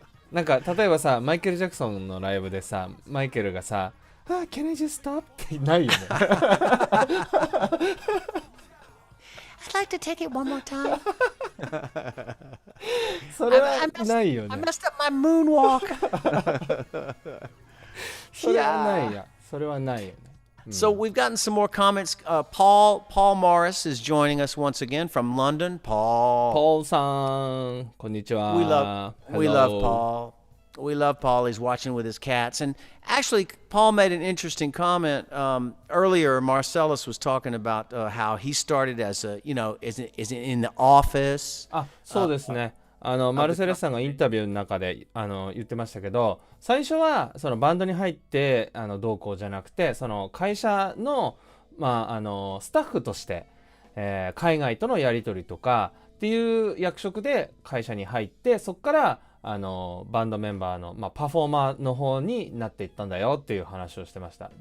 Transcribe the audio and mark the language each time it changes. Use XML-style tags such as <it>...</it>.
<ja>なんか例えばさ、マイケル・ジャクソンのライブでさ、マイケルがさ、</ja> <en>Can I just stop?</en> <ja>ってないよね。</ja> <en>I'd like to take it one more time.</en> <ja>それはないよ</ja> <en>I</en> <ja>ね。</ja> <en>messed up my moonwalk.</en> <ja>それはないや。それはないよね。</ja> <en>So we've gotten some more comments. Paul Morris is joining us once again from London. Paul.</en> <ja>ポールさん、こんにちは。</ja> <en>We love Hello. Paul. We love Paul. He's watching with his cats. And actually, Paul made an interesting comment earlier. Marcellus was talking about how he started as is in the office.</en> <ja>あ、そうですね。マルセレスさんがインタビューの中で言ってましたけど、最初はそのバンドに入ってどうこうじゃなくて、その会社の、スタッフとして、海外とのやり取りとかっていう役職で会社に入って、そこからバンドメンバーの、パフォーマーの方になっていったんだよっていう話をしてました。</ja>